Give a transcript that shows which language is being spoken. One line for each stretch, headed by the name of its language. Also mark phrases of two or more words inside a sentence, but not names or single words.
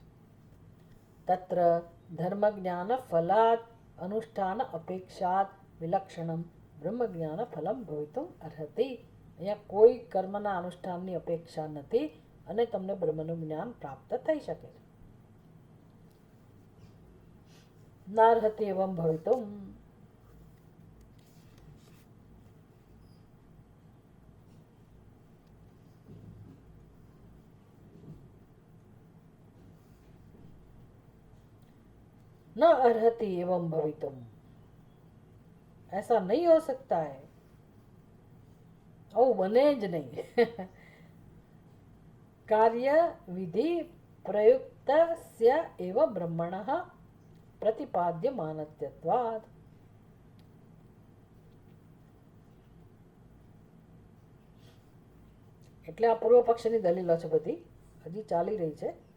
Sanskrit: તત્ર ધર્મ જ્ઞાન ફલાત અનુષ્ઠાન અપેક્ષાત વિલક્ષણમ બ્રહ્મ જ્ઞાન ફલમ ભવિતુમ અર્હતિ.
Gujarati: અહીંયા કોઈ કર્મના અનુષ્ઠાનની અપેક્ષા નથી અને તમને બ્રહ્મનું જ્ઞાન પ્રાપ્ત થઈ શકે છે.
Sanskrit: નાર્હતિ એવમ ભવિતુમ. न अर्हति एवं भवितुम,
Hindi: ऐसा नहीं हो सकता है,
Gujarati: आવું બને જ નહીં.
Sanskrit: કાર્ય વિધિ પ્રયુક્તસ્ય એવ બ્રહ્મણઃ પ્રતિપાદ્યમાનત્વાત્.
Gujarati: એટલે આ પૂર્વ પક્ષની દલીલો છે, બધી હજી ચાલી રહી છે.